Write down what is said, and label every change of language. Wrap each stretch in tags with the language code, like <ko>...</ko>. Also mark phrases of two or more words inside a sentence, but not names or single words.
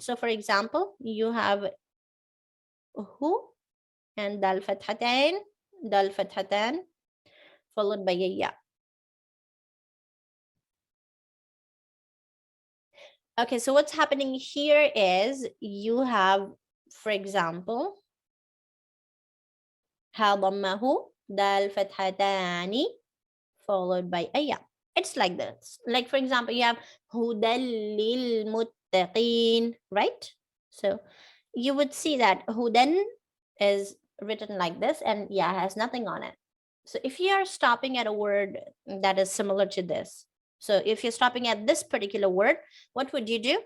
<en>So for example, you have hu and dal fathatain, followed by a ya. Okay, so what's happening here is you have, for example, ha dhammahu, dal fathatani, followed by a ya. It's like this. Like for example, you have</en> <ar>هدى للمتقين,</ar> <en>right? So you would see that hudan is written like this and ya has nothing on it. So if you are stopping at a word that is similar to this, so if you're stopping at this particular word, what would you do?</en>